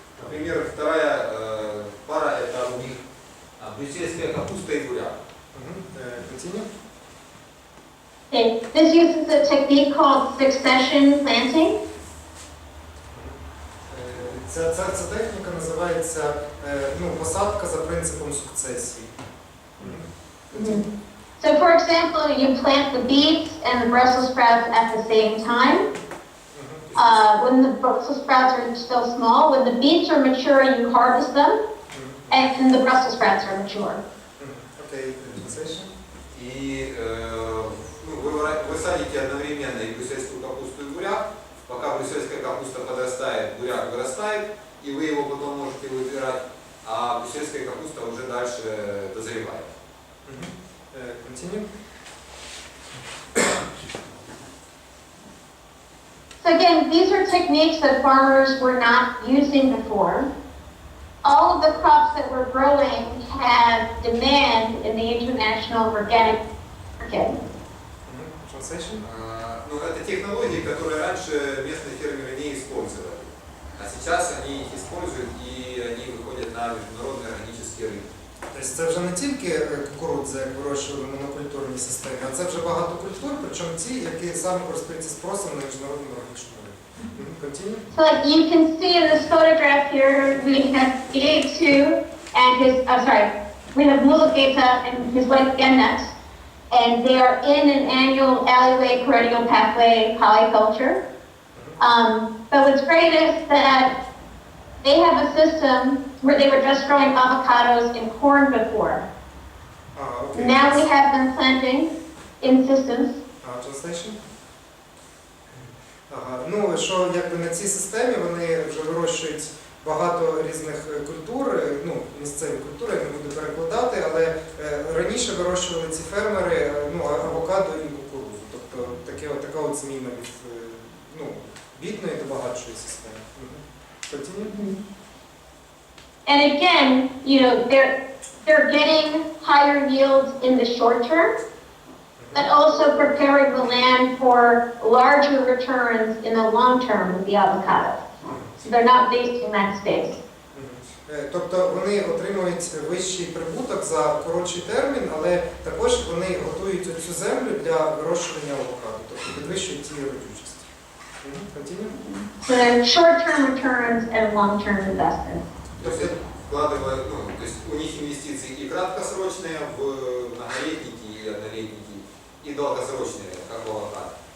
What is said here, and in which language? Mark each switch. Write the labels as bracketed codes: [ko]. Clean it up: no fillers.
[ru] Например, вторая пара – это у них брюссельская капуста и буряк. [en] Continue. Okay. This uses a technique called succession planting. [uk] Ця техніка називається посадка за принципом сукцесії. [en] So for example, you plant the beets and the Brussels sprouts at the same time. When the Brussels sprouts are still small, when the beets are mature, you harvest them, and the Brussels sprouts are mature. Okay, translation. [ru] И вы садите одновременно и брюссельскую капусту, и буряк. Пока брюссельская капуста подрастает, буряк вырастает, и вы его потом можете выбирать, а брюссельская капуста уже дальше дозревает. Continue. [en] So again, these are techniques that farmers were not using before. All of the crops that we're growing have demand in the international organic market. Translation. [ru] Ну, это технологии, которые раньше местные фермеры не использовали. А сейчас они их используют, и они выходят на международные органические рынки. [uk] Тобто це вже не тільки кукурудза, як вирощували в монокультурній системі, а це вже багато культур, причому ті, які саме користуються спросом на міжнародному органічному ринку. [en] Continue. So like you can see in this photograph here, we have G2 and his, we have Mulugeta and his wife Gennet, and they are in an annual alleyway perennial pathway polyculture. But what's great is that they have a system where they were just growing avocados and corn before. Okay. Now we have them planting in systems. Translation. [uk] Ну, що якби на цій системі вони вже вирощують багато різних культур, ну, місцеві культури, я не буду перекладати, але раніше вирощували ці фермери, ну, авокадо і кукурудзу. Тобто така от зміна від, ну, бідної до багатшої системи. [en] Continue. And again, you know, they're getting higher yields in the short term, but also preparing the land for larger returns in the long term with the avocado. So they're not wasting that space. [uk] Тобто вони отримують вищий прибуток за коротший термін, але також вони готують цю землю для вирощування авокадо, тобто підвищують її родючість. [en] Continue. So they're short-term returns and long-term investments. [ru] То есть вкладывают, ну, то есть у них инвестиции и краткосрочные в многолетники и однолетники, и долгосрочные, как у авокадо.